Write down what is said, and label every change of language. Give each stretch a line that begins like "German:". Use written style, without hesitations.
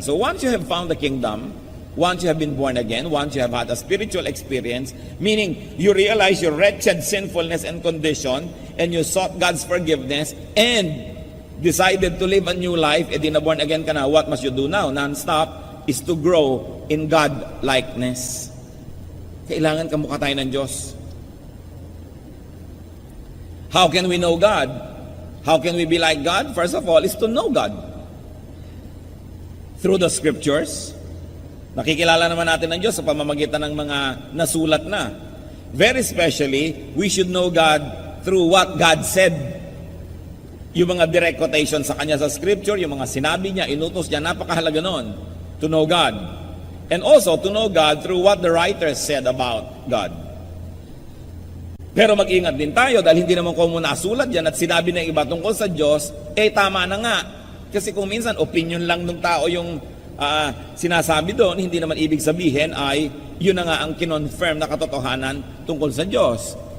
English: So once you have found the kingdom, once you have been born again, once you have had a spiritual experience, meaning you realize your wretched sinfulness and condition, and you sought God's forgiveness, and decided to live a new life,
Filipino: edi na born again ka na,
English: what must you do now? Non-stop is to grow in God-likeness.
Filipino: Kailangan kamukha tayo ng Diyos.
English: How can we know God? How can we be like God? First of all, is to know God. Through the scriptures.
Filipino: Nakikilala naman natin ng Diyos sa pamamagitan ng mga nasulat na.
English: Very especially, we should know God through what God said.
Filipino: Yung mga direct quotation sa Kanya sa scripture, yung mga sinabi niya, inutos niya, napakahalaga nun.
English: To know God. And also, to know God through what the writers said about God.
Filipino: Pero mag-ingat din tayo dahil hindi naman ko muna nasulat yan at sinabi ng iba tungkol sa Diyos, tama na nga. Kasi kung minsan, opinion lang ng tao yung sinasabi doon, hindi naman ibig sabihin ay yun na nga ang kinonfirm na katotohanan tungkol sa Diyos.